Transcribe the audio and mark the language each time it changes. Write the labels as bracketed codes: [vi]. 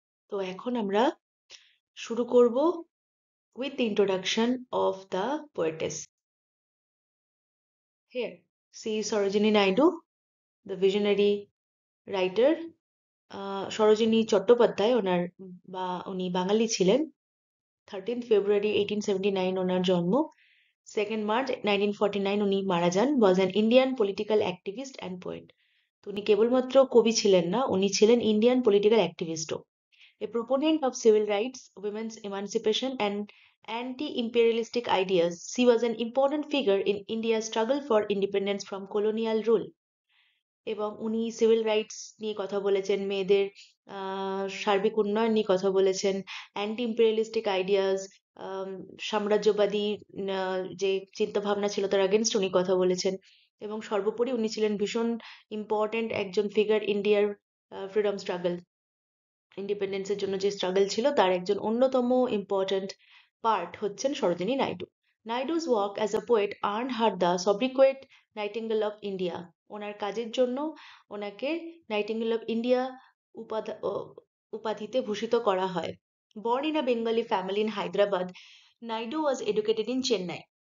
[bn] তো এখন আমরা শুরু করব [en] with the introduction of the poetess. Here, see Sarojini Naidu, the visionary writer. [bn] Sarojini Chattopadhyay উনি বাঙালি ছিলেন। 13th February 1879 ওনার জন্ম। 2nd March 1949 উনি মারা যান। [en] was an Indian political activist and poet. [bn] তো উনি কেবলমাত্র কবি ছিলেন না, উনি ছিলেন Indian political অ্যাক্টিভিস্টও। [en] A proponent of civil rights, women's emancipation, and anti imperialistic ideas, she was an important figure in India's struggle for independence from colonial rule. [bn] এবং উনি সিভিল রাইটস নিয়ে কথা বলেছেন, মেয়েদের সার্বিক উন্নয়ন নিয়ে কথা বলেছেন, অ্যান্টি ইম্পেরিয়ালিস্টিক আইডিয়াস, সাম্রাজ্যবাদী যে চিন্তাভাবনা ছিল তার আগেনস্ট উনি কথা বলেছেন। এবং সর্বোপরি উনি ছিলেন ভীষণ ইম্পর্টেন্ট একজন ফিগার ইন্ডিয়ার ফ্রিডম স্ট্রাগল, ইন্ডিপেন্ডেন্সের জন্য যে স্ট্রাগল ছিল তার একজন অন্যতম ইম্পর্ট্যান্ট পার্ট হচ্ছেন Sarojini Naidu. [en] Naidu's work as a poet earned her the sobriquet Nightingale of India. [bn] ওনার কাজের জন্য ওনাকে নাইটিঙ্গেল অফ ইন্ডিয়া উপাধিতে ভূষিত করা হয়। [en] Born in a Bengali family in Hyderabad, Naidu was educated in Chennai.